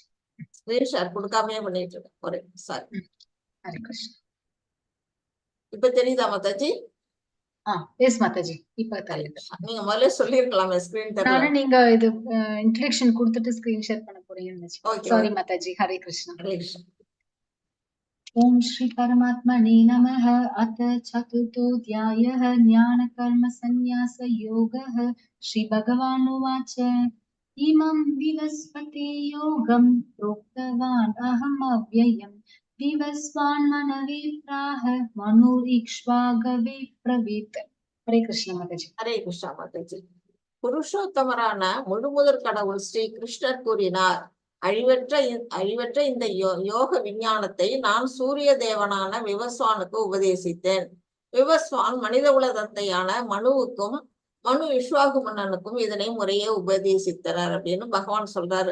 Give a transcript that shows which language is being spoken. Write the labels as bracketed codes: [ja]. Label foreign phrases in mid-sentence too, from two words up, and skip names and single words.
[en] screen share [ta] கொடுக்காமயே பண்ணிட்டு இருக்கேன். ஒரே சாரி. ஹரே கிருஷ்ணா. இப்ப தெரியுதா மாதாஜி? எஸ் மாதாஜி, இப்ப தெரியுது. நீங்க முதல்ல சொல்லிருக்கலாமே ஸ்கிரீன் தெரியல. நானே நீங்க இது இன்ட்ரோடக்ஷன் கொடுத்துட்டு [en] screen share [ta] பண்ண போறீங்கன்னு நினைச்சேன். சாரி மாதாஜி. ஹரே கிருஷ்ணா. ஹரே கிருஷ்ணா. [sa] ओम श्री परमात्मने नमः। अथ चतुर्थोऽध्यायः ज्ञानकर्म संन्यास योगः। श्री भगवानुवाच इमं विवस्वते योगं प्रोक्तवान् अहम् अव्ययम् विवस्वान् मनवे प्राह मनुरीक्ष्वागवे ब्रवीत्. [hi] हरे कृष्ण माताजी. [ta] ஹரே கிருஷ்ணா மாதாஜி. புருஷோத்தமரான முழுமுதற் கடவுள் ஸ்ரீ கிருஷ்ணர் கூறினார், அழிவற்ற இந்த யோக விஞ்ஞானத்தை நான் சூரிய தேவனான விவஸ்வானுக்கு உபதேசித்தேன். விவஸ்வான் மனித குல தந்தையான மனுவுக்கும் மனு விஸ்வாகு மன்னனுக்கும் இதனை முறையே உபதேசித்தனர் அப்படின்னு பகவான் சொல்றாரு.